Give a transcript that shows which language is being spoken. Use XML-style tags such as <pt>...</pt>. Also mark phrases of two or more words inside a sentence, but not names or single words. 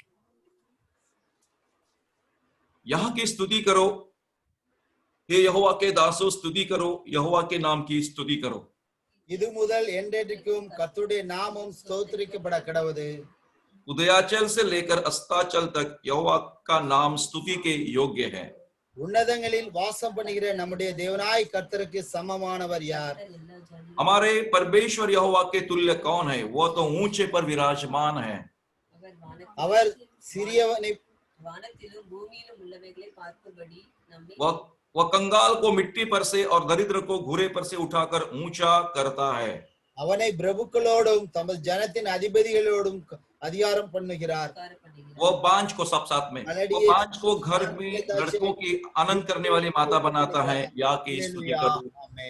<hi>यहोवा की स्तुति करो, हे यहोवा के दासों स्तुति करो, यहोवा के नाम की स्तुति करो।</hi> <ta>இது முதல் என்றென்றைக்கும் கர்த்தருடைய நாமம் ஸ்தோத்திரிக்கப்பட கடவுது।</ta> <hi>उदयाचल से लेकर अस्ताचल तक यहोवा का नाम स्तुति के योग्य है।</hi> <ta>உன்னதங்களில் வாசம் பண்ணுகிற நம்முடைய தேவனாய் கர்த்தருக்கு சமமானவர் யார்?</ta> <hi>हमारे परमेश्वर यहोवा के तुल्य कौन है? वो तो ऊंचे पर विराजमान है।</hi> <ta>அவர் சிறியவனை வானத்திலும் பூமியிலும் உள்ளவைகளை பார்க்கும்படி நம்மை</ta> <hi>वह कंगाल को मिट्टी पर से और दरिद्र को घुरे पर से उठाकर ऊंचा करता है।</hi> <ta>அவனை பிரபுக்களோடும் தமது ஜனத்தின் அதிபதிகளோடும் அதிகாரம் பண்ணுகிறார்। உட்கார பண்ணுகிறார்.</ta> <hi>वो बांझ को सब साथ में, वो बांझ को घर में लड़कों की आनंद करने वाली माता बनाता है। या की स्तुति हालेलुया, करो, आमेन।</hi>